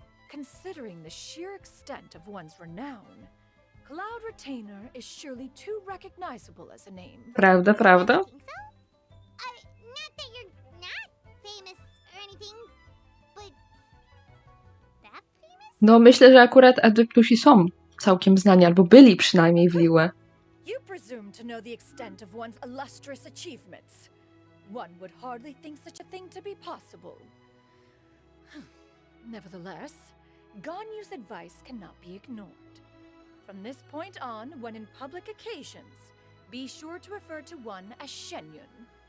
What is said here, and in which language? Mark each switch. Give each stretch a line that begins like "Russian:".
English: Considering the sheer extent of one's renown, Cloud Retainer is surely too recognizable as a name.
Polish: Prawda, prawda?
English: I think so? Not that you're not famous or anything, but that famous?
Polish: No, myślę, że akurat adeptusi są całkiem znani, albo byli przynajmniej w Liyue.
English: You presume to know the extent of one's illustrious achievements. One would hardly think such a thing to be possible. Nevertheless, Ganyu's advice cannot be ignored. From this point on, when in public occasions, be sure to refer to one as Shenyun.